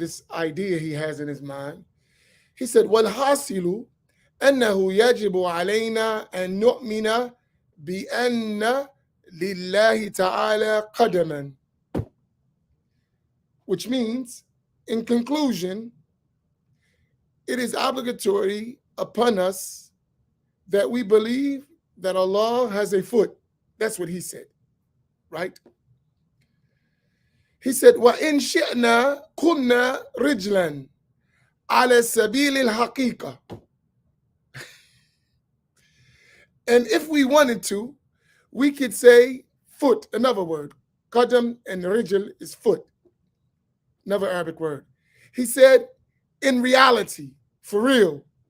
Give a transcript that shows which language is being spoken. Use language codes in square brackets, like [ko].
[en] idea he has in his mind, he said, "Walhasilu [ar] أنه يجب علينا أن نؤمن بأن لله تعالى قدما," [en] which means, in conclusion, it is obligatory upon us that we believe that Allah has a foot. That's what he said, right? He said, [ar] وَإِنْ شِئْنَا كُنَّا رِجْلًا عَلَى سَبِيلِ الْحَقِيقَةِ. [en] And if we wanted to, we could say foot, another word. Qadam and rijl is foot, another Arabic word. He said, in reality, for real.